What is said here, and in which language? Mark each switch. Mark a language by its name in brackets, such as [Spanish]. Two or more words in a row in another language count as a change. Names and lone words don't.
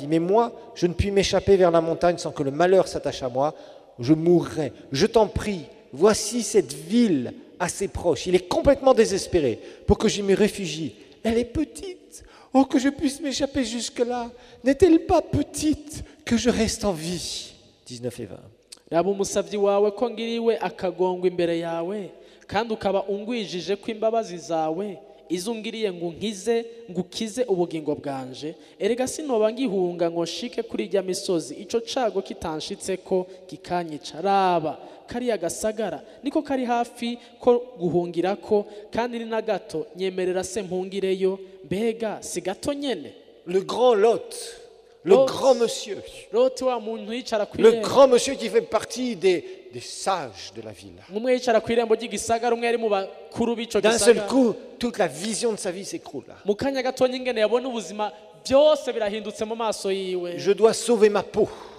[French] Mais moi, je ne puis m'échapper vers la montagne sans que le malheur s'attache à moi. Je mourrai. Je t'en prie, voici cette ville assez proche. » Il est complètement désespéré pour que je m'y réfugie. Elle est petite. Oh, que je puisse m'échapper jusque-là. N'est-elle pas petite que je reste en vie? 19 et 20. [Rundi] Raba umusavyi wawe ko ngiriwe akagongwa imbere yawe kandi ukaba ungwijije ko imbabazi zawe izungiriye ngo ngukize ubugingo bwanje erega sinoba ngihunga ngo nshike kuri rya misozi ico cago kitanshitseko kikanyica raba kari agasagara niko kari hafi ko guhungirako kandi ni na gato nyemerera se mpungireyo mbega si gato nyene. [French] Le grand Lot, le grand monsieur, le grand monsieur qui fait partie des sages de la ville. D'un seul coup, toute la vision de sa vie s'écroule. Je dois sauver ma peau.